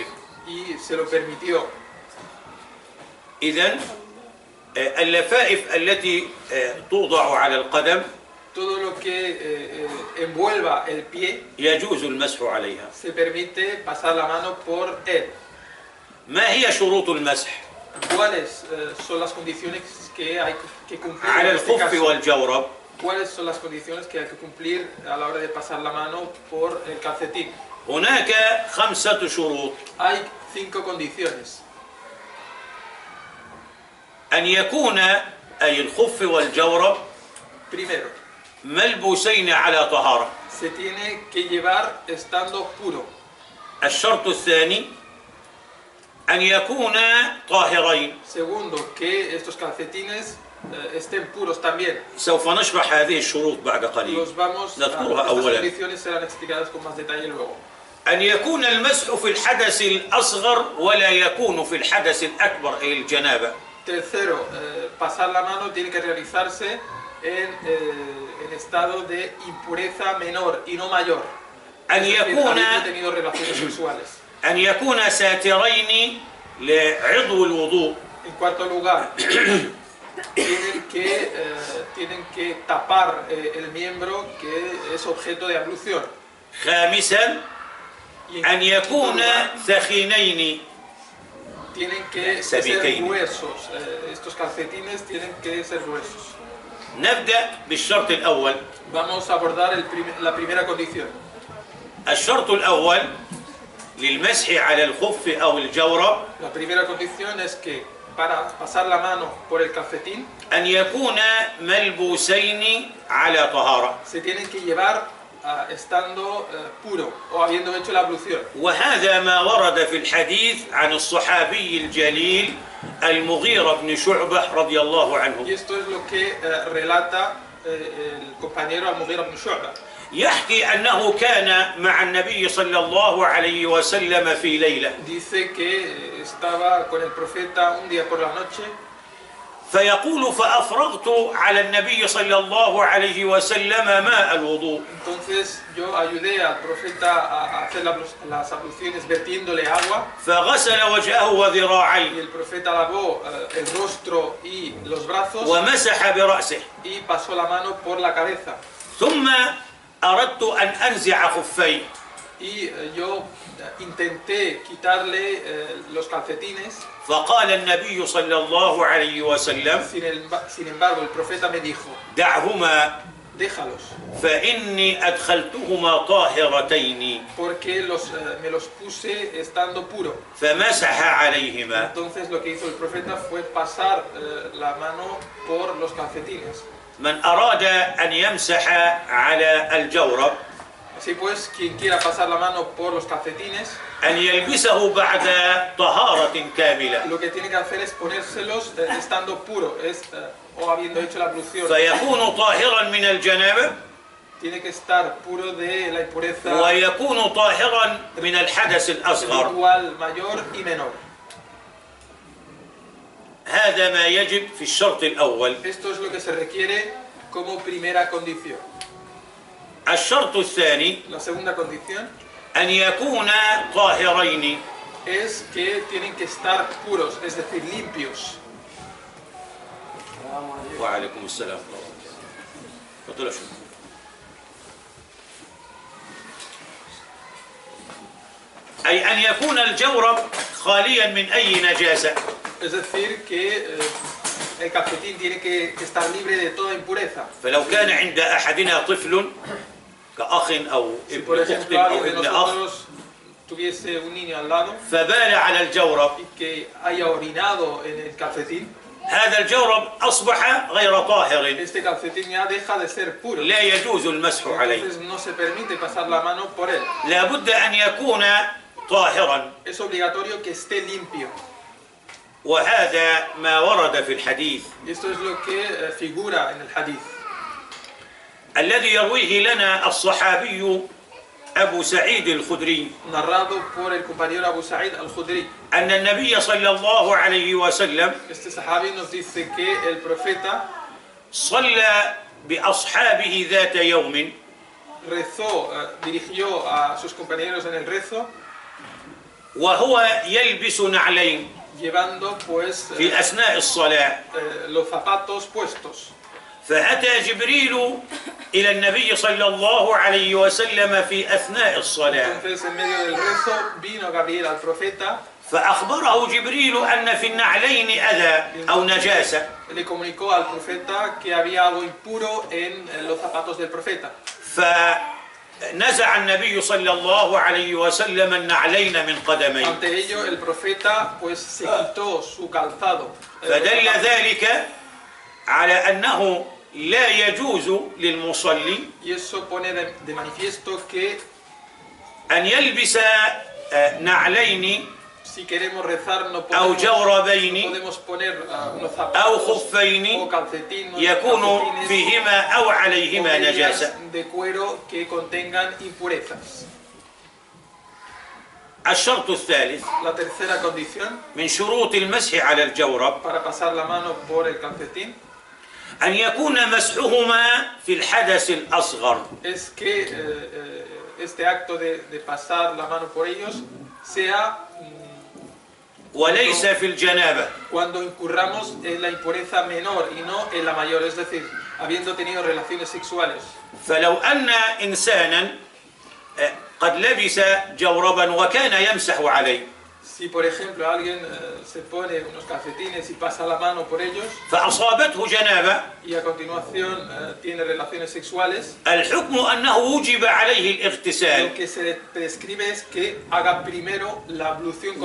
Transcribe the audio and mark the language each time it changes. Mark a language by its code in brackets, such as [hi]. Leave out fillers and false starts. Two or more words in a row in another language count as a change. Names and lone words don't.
[es] y se lo permitió. [ar] إذن اللفائف التي توضع على القدم [es] Todo lo que envuelva el pie [ar] يجوز المسح عليها. [es] se permite pasar la mano por él. [ar] ما هي شروط المسح [es] ¿Cuáles son las condiciones que hay que cumplir [ar] على [es] en este [ar] الخف [es] caso? [ar] والجورب؟ [es] ¿Cuáles son las condiciones que hay que cumplir a la hora de pasar la mano por el calcetín? [ar] هناك 5 شروط. [es] Hay 5 condiciones. [ar] أن يكون أي الخف والجورب [es] Primero, [ar] ملبوسين على طهارة. [es] se tiene que llevar estando puro. [ar] الشرط الثاني أن يكونا طاهرين. [es] Segundo, que estos calcetines estén puros también. [ar] سوف نشرح هذه الشروط بعد قليل. [es] Los vamos [ar] نذكرها [es] estas [ar] أولا. [es] condiciones serán explicadas con más detalle luego. [ar] أن يكون المسح في الحدث الأصغر ولا يكون في الحدث الأكبر أي الجنابة. [es] Tercero, pasar la mano tiene que realizarse en estado de impureza menor y no mayor. [ar] أن [es] Es decir, [ar] يكون [es] habiendo tenido relaciones sexuales. [ar] أن يكون ساترين لعضو الوضوء. [es] En cuarto lugar, tienen que tapar el miembro que es objeto de ablución. [ar] خامسا [es] Y [ar] أن [es] en [ar] يكون [es] quinto lugar, [ar] ثخينين. [es] tienen que ser gruesos. Estos calcetines tienen que ser gruesos. [ar] نبدأ بالشرط الأول. [es] Vamos a abordar la primera condición. [ar] الشرط الأول للمسح على الخف أو الجورب [es] La primera condición es que para pasar la mano por el calcetín [ar] أن يكون ملبوسين على طهارة. [es] se tienen que llevar estando puro o habiendo hecho la ablución. [ar] وهذا ما ورد في الحديث عن الصحابي الجليل المغيرة بن شعبة رضي الله [es] Y [ar] عنه. [es] esto es lo que relata el compañero Al-Mughira ibn Shu'bah. [ar] يحكي أنه كان مع النبي صلى الله عليه وسلم في ليلة [es] Dice que estaba con el profeta un día por la noche [ar] فيقول فأفرغت على النبي صلى الله عليه وسلم ماء الوضوء [es] Entonces yo ayudé al profeta a hacer las abluciones vertiéndole agua [ar] فغسل وجهه [es] y [ar] وذراعيه [es] el profeta lavó el rostro y los brazos [ar] ومسح برأسه [es] y pasó la mano por la cabeza. [ar] ثم أردت أن أنزع خفيه [es] Y yo intenté quitarle los calcetines, [ar] فقال النبي صلى الله عليه وسلم [es] sin embargo el profeta me dijo, [ar] دعهما [es] déjalos, [ar] فإني أدخلتهما طاهرتين [es] porque me los puse estando puro. [ar] فمسح عليهما. [es] Entonces lo que hizo el profeta fue pasar la mano por los calcetines. [ar] من أراد أن يمسح على الجورب [es] Así pues, quien quiera pasar la mano por los calcetines, [ar] أن يلبسه بعد طهارة كاملة [es] lo que tiene que hacer es ponérselos estando puro, o habiendo hecho la ablución. [ar] فيكون طاهرا من الجنابة [es] Tiene que estar puro de la impureza [ar] ويكون طاهرا من الحدث الأصغر. [es] espiritual mayor y menor. [ar] هذا ما يجب في الشرط الأول. [es] Esto es lo que se requiere como primera condición. [ar] الشرط الثاني [es] La segunda condición [ar] أن يكونا طاهرين [es] es que tienen que estar puros, es decir, limpios. [ar] وعليكم السلام. تفضل شو. أي أن يكون الجورب خاليا من أي نجاسة. [es] Es decir, que el calcetín tiene que estar libre de toda impureza. [ar] فلو كان عند أحدنا طفل كأخ أو [es] Si por [ar] ابن أخت [es] ejemplo [ar] أو [es] alguien de [ar] ابن أخ [es] nosotros tuviese un niño al lado [ar] فبال على الجورب [es] y que haya orinado en el calcetín, [ar] هذا الجورب أصبح غير طاهر [es] este calcetín ya deja de ser puro. [ar] لا يجوز المسح عليه. [es] Entonces no se permite pasar la mano por él. [ar] لا بد أن يكون طاهرا [es] Es obligatorio que esté limpio. [ar] وهذا ما ورد في الحديث [es] Y esto es lo que figura en el hadith. [ar] الذي يرويه لنا الصحابي أبو سعيد الخدري [es] Narrado por el compañero Abu Sa'id al-Khudri. [ar] أن النبي صلى الله عليه وسلم [es] Este sahabi nos dice que el profeta [ar] صلى بأصحابه ذات يوم [es] rezó, dirigió a sus compañeros en el rezo, [ar] وهو يلبس نعلين [es] llevando pues [ar] في أثناء الصلاة [es] los zapatos puestos. [ar] فأتى جبريل إلى النبي صلى الله عليه وسلم في أثناء الصلاة [es] Entonces en medio del rezo vino Gabriel al profeta, [ar] فأخبره جبريل أن في النعلين أذى أو نجاسة [es] le comunicó al profeta que había algo impuro en los zapatos del profeta. [ar] فنزع النبي صلى الله عليه وسلم النعلين من قدميه [es] Ante ello el profeta pues se quitó su calzado. [ar] فدل ذلك على أنه لا يجوز للمصلي [es] Y eso pone de manifiesto que [ar] أن يلبس نعلين [es] si queremos rezar no [ar] أو جوربين [es] podemos poner unos [ar] أو [es] zapatos [ar] خفين [es] o calcetines, [ar] يكون فيهما أو [es] o [ar] عليهما [es] medias [ar] نجاسة. [es] de cuero que contengan impurezas. [ar] الشرط الثالث [es] La tercera condición [ar] من شروط المسح على الجورب [es] para pasar la mano por el calcetín [ar] أن يكون مسحهما في الحدث الأصغر [es] es que este acto de pasar la mano por ellos sea [ar] وليس في الجنابة. [es] cuando incurramos en la impureza menor y no en la mayor, es decir, habiendo tenido relaciones sexuales. [ar] فلو أن إنسانا قد لبس جوربا وكان يمسح عليه [es] Si por ejemplo alguien se pone unos calcetines y pasa la mano por ellos [ar] فأصابته جنابة [es] y a continuación tiene relaciones sexuales, [ar] الحكم أنه وجب عليه [es] lo [ar] الاغتسال [es] que se prescribe es que haga primero la ablución